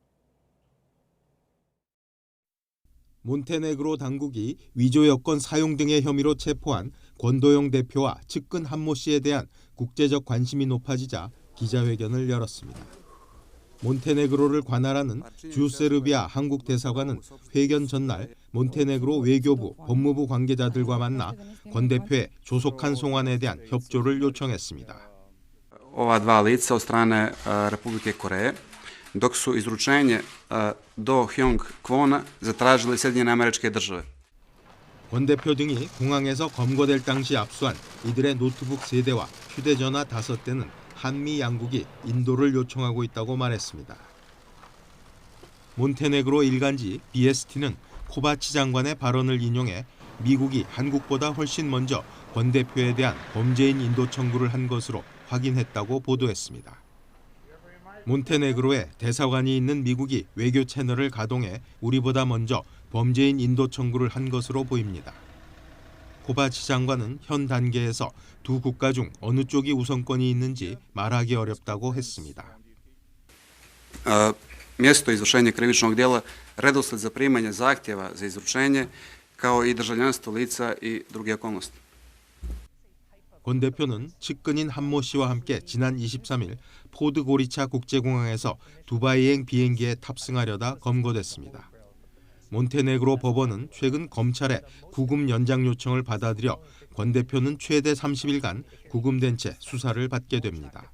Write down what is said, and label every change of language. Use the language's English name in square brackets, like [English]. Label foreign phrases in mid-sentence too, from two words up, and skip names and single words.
[Korean] 몬테네그로 당국이 위조 여권 사용 등의 혐의로 체포한 권도영 대표와 측근 한모 씨에 대한 국제적 관심이 높아지자 기자회견을 열었습니다. 몬테네그로를 관할하는 주세르비아 한국 대사관은 회견 전날 몬테네그로 외교부, 법무부 관계자들과 만나 권 대표의 조속한 송환에 대한 협조를 요청했습니다. [Serbian] Ova dva lica od strane Republike Koreje, dok su izručenje do Hyong Kwona zatražili Sjedinjene Američke Države. [Korean] 권 대표 등이 공항에서 검거될 당시 압수한 이들의 노트북 3대와 휴대전화 5대는 한미 양국이 인도를 요청하고 있다고 말했습니다. 몬테네그로 일간지 BST는 코바치 장관의 발언을 인용해 미국이 한국보다 훨씬 먼저 권 대표에 대한 범죄인 인도 청구를 한 것으로 확인했다고 보도했습니다. 몬테네그로에 대사관이 있는 미국이 외교 채널을 가동해 우리보다 먼저 범죄인 인도 청구를 한 것으로 보입니다. 코바치 장관은 현 단계에서 두 국가 중 어느 쪽이 우선권이 있는지 말하기 어렵다고 했습니다. [Serbian] Mjesto izvršenja krivičnog djela, redosled zaprimanja zahtjeva za izručenje, kao i državljanstvo lica i druge okolnosti. [Korean] 권 대표는 측근인 한모 씨와 함께 지난 23일 포드 고리차 국제공항에서 두바이행 비행기에 탑승하려다 검거됐습니다. 몬테네그로 법원은 최근 검찰의 구금 연장 요청을 받아들여 권 대표는 최대 30일간 구금된 채 수사를 받게 됩니다.